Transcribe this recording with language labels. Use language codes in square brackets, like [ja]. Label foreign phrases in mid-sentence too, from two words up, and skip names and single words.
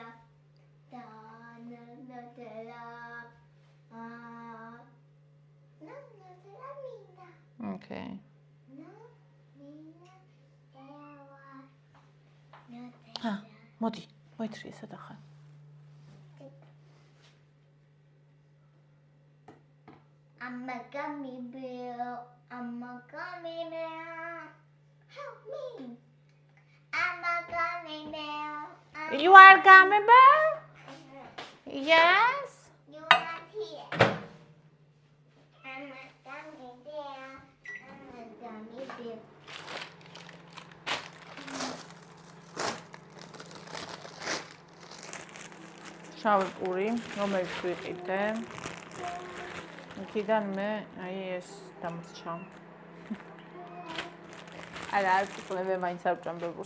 [ka] და ნუტელა. ნუტელა მინდა. [en] Okay. No, [ka] Nina, Ella, მოდი, მოითრი ესა და ხან. [en] I'm a gummy bear. I'm a gummy bear. Help me. I'm a gummy bear. You are gummy bear? Yes. You are here. I'm a gummy bear. I'm a gummy bear. [ka] შავი პური, რომელიც ვიყიდე. იქიდან მე აი ეს დამრჩა. არა, არ ვწყვე მე მაინც არ ვჭამბე პურს.